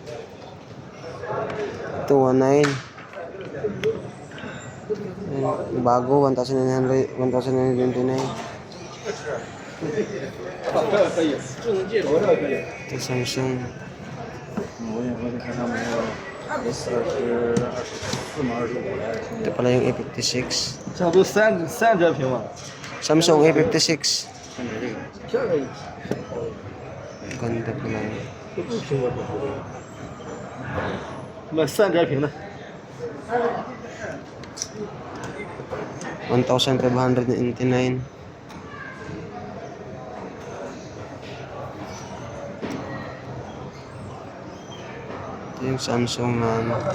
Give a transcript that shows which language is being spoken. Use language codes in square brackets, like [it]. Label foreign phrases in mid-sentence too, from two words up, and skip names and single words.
[tl] Ito, 1,900. Bago, 1,900, 1,929. Ito, Samsung. Ito pala yung A56. [zh] 这不三折屏吗？ [tl] Samsung A56. Ganda pala yun. [zh] 买3折屏的。 [tl] 1,599. Ito yung Samsung na ano.